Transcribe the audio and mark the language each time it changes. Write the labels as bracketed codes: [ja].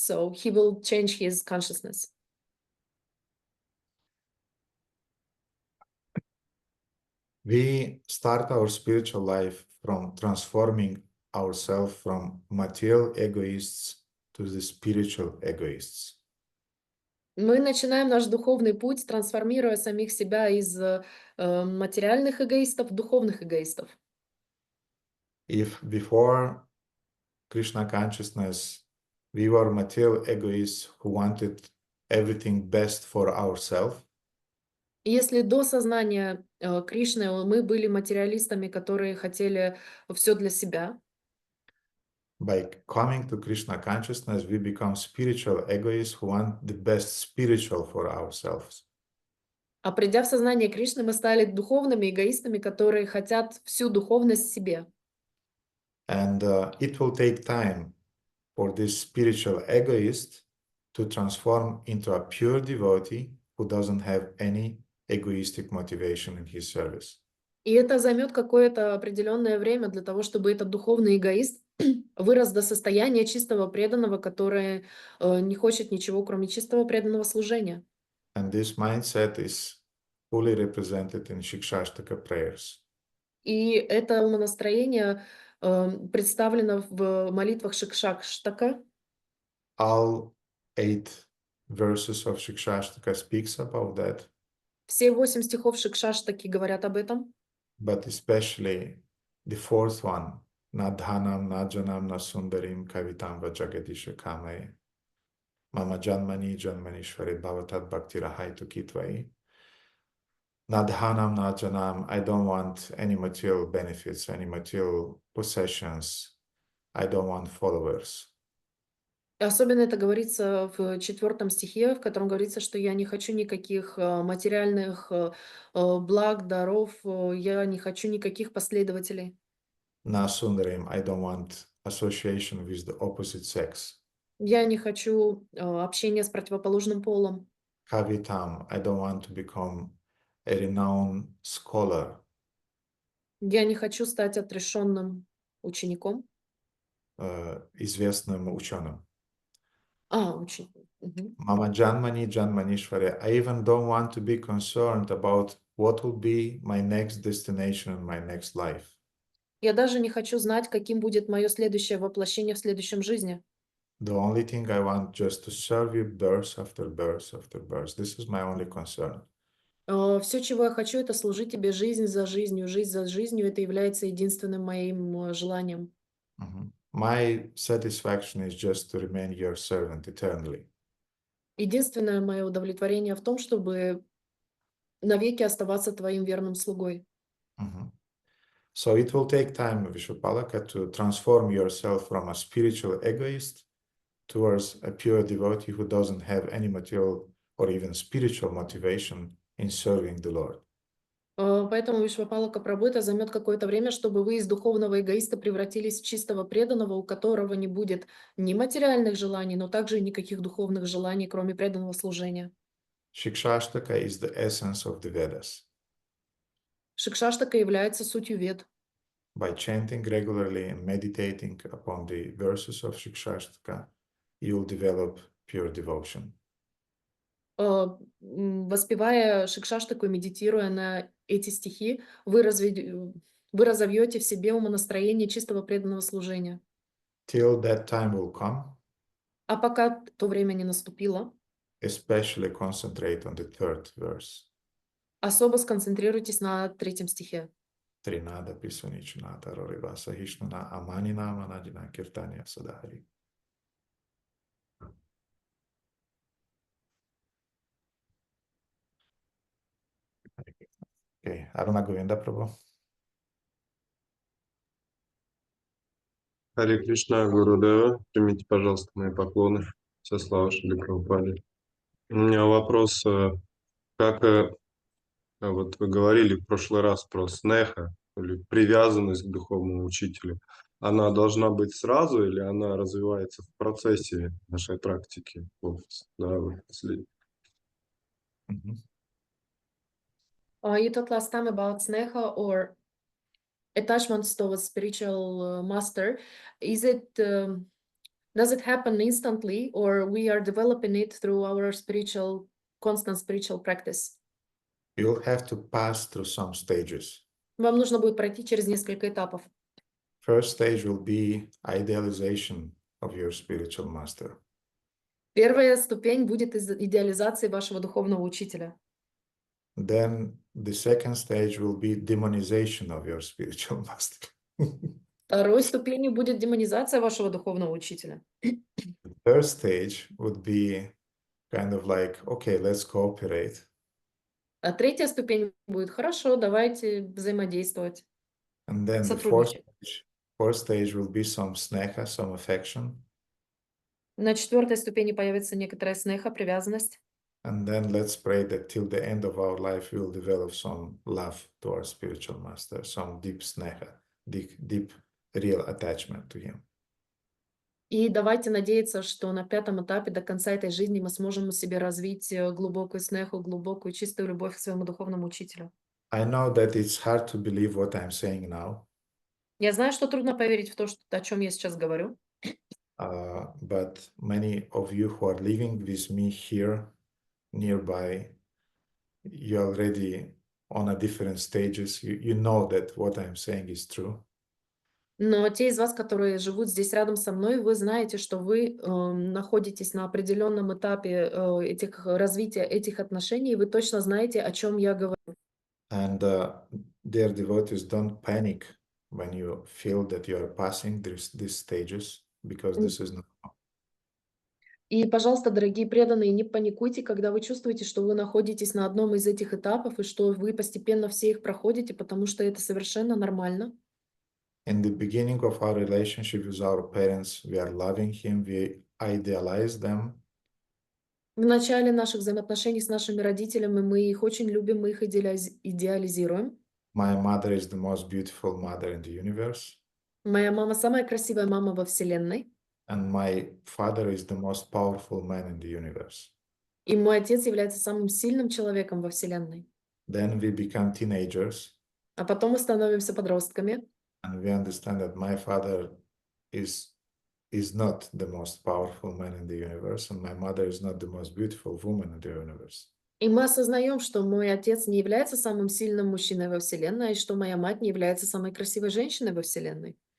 [en] So he will change his consciousness. We start our spiritual life from transforming ourselves from material egoists to the spiritual egoists. [ru] Мы начинаем наш духовный путь, трансформируя самих себя из материальных эгоистов в духовных эгоистов. [en] If before Krishna consciousness we were material egoists who wanted everything best for ourselves, [ru] Если до сознания Кришны мы были материалистами, которые хотели все для себя, [en] by coming to Krishna consciousness, we become spiritual egoists who want the best spiritual for ourselves. [ru] а придя в сознание Кришны, мы стали духовными эгоистами, которые хотят всю духовность себе. [en] And it will take time for this spiritual egoist to transform into a pure devotee who doesn't have any egoistic motivation in his service. [ru] И это займет какое-то определенное время для того, чтобы этот духовный эгоист вырос до состояния чистого преданного, который не хочет ничего, кроме чистого преданного служения. [en] And this mindset is fully represented in Shikshashtaka prayers. [ru] И это умонастроение представлено в молитвах Шикшаштака. [en] All 8 verses of Shikshashtaka speaks about that. [ru] Все 8 стихов Шикшаштаки говорят об этом. [en] But especially the fourth one, [sa] na dhanam, na janam, na sundarim, kavitam va jagadisha kame, mama janmani janmanishwari bhavatat bhakti rahaitu kitvai. Na dhanam, na janam, [en] I don't want any material benefits, any material possessions. I don't want followers. [ru] Особенно это говорится в 4 стихе, в котором говорится, что я не хочу никаких материальных благ, даров, я не хочу никаких последователей. [sa] Na sundarim, [en] I don't want association with the opposite sex. [ru] Я не хочу общения с противоположным полом. [en] Kavitam, I don't want to become a renowned scholar. [ru] Я не хочу стать отрешенным учеником. Известным ученым. Учеником. [sa] Mama Janmani Janmanishwari, [en] I even don't want to be concerned about what will be my next destination in my next life. [ru] Я даже не хочу знать, каким будет мое следующее воплощение в следующем жизни. [en] The only thing I want just to serve you birth after birth after birth. This is my only concern. [ru] Все, чего я хочу, это служить тебе жизнь за жизнью. Жизнь за жизнью, это является единственным моим желанием. [en] My satisfaction is just to remain your servant eternally. [ru] Единственное мое удовлетворение в том, чтобы навеки оставаться твоим верным слугой. [en] So it will take time, Vishwapalaka, to transform yourself from a spiritual egoist towards a pure devotee who doesn't have any material or even spiritual motivation in serving the Lord. [ru] Поэтому Вишвапалака Прабху это займет какое-то время, чтобы вы из духовного эгоиста превратились в чистого преданного, у которого не будет ни материальных желаний, но также и никаких духовных желаний, кроме преданного служения. [en] Shikshashtaka is the essence of the Vedas. [ru] Шикшаштака является сутью вед. [en] By chanting regularly and meditating upon the verses of Shikshashtaka, you'll develop pure devotion. [ru] Воспевая Шикшаштаку и медитируя на эти стихи, вы разовьете в себе умонастроение чистого преданного служения. [en] Till that time will come, [ru] А пока то время не наступило, [en] especially concentrate on the third verse. [ru] особо сконцентрируйтесь на 3 стихе. [sa] Trinada Pisunichunata Rorivasa Hishnuna Amanina Manadina Kirtanya Sadhari. [en] Okay, Radha Govinda Prabhu. [ru] Харе Кришна, Гурудева, примите, пожалуйста, мои поклоны. Все слава Шри Прабхупаде. У меня вопрос, как вот вы говорили в прошлый раз про снеха, или привязанность к духовному учителю. Она должна быть сразу или она развивается в процессе нашей практики? Вот, да, вот, если... [en] You talked last time about sneha or attachments towards spiritual master. Is it does it happen instantly, or we are developing it through our constant spiritual practice? You'll have to pass through some stages. [ru] Вам нужно будет пройти через несколько этапов. [en] First stage will be idealization of your spiritual master. [ru] Первая ступень будет идеализации вашего духовного учителя. [en] Then the second stage will be demonization of your spiritual master. [ru] Второй ступенью будет демонизация вашего духовного учителя. [en] The third stage would be kind of like, okay, let's cooperate. [ru] А третья ступень будет: хорошо, давайте взаимодействовать. [en] And then the fourth stage will be some sneha, some affection. [ru] На 4-й ступени появится некоторая снеха, привязанность. [en] And then let's pray that till the end of our life we will develop some love to our spiritual master, some deep sneha, deep real attachment to him. [ru] И давайте надеяться, что на 5-м этапе до конца этой жизни мы сможем в себе развить глубокую снеху, глубокую чистую любовь к своему духовному учителю. [en] I know that it's hard to believe what I'm saying now. [ru] Я знаю, что трудно поверить в то, о чем я сейчас говорю. [en] But many of you who are living with me here nearby, you're already on a different stages. You know that what I'm saying is true. [ru] Но те из вас, которые живут здесь рядом со мной, вы знаете, что вы находитесь на определенном этапе развития этих отношений, и вы точно знаете, о чем я говорю. [en] And dear devotees, don't panic when you feel that you are passing these stages, because this is not. [ru] И, пожалуйста, дорогие преданные, не паникуйте, когда вы чувствуете, что вы находитесь на одном из этих этапов, и что вы постепенно все их проходите, потому что это совершенно нормально. [en] In the beginning of our relationship with our parents, we are loving him, we idealize them. [ru] В начале наших взаимоотношений с нашими родителями мы их очень любим, мы их идеализируем. [en] My mother is the most beautiful mother in the universe. [ru] Моя мама самая красивая мама во Вселенной. [en] And my father is the most powerful man in the universe. [ru] И мой отец является самым сильным человеком во Вселенной. [en] Then we become teenagers. [ru] А потом мы становимся подростками. [en] And we understand that my father is not the most powerful man in the universe, and my mother is not the most beautiful woman in the universe. [ru] И мы осознаем, что мой отец не является самым сильным мужчиной во Вселенной, и что моя мать не является самой красивой женщиной во Вселенной.